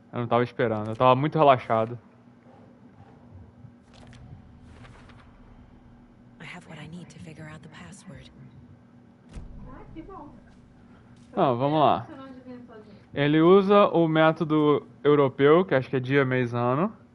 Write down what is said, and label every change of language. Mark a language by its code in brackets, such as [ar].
[pt] Eu não tava esperando. Eu tava muito relaxado. [en] I have what I need to figure out the password. [pt] Ah, que bom. Não, vamos lá. Você não adivinha sozinho. Ele usa o método europeu, que acho que é dia, mês, ano.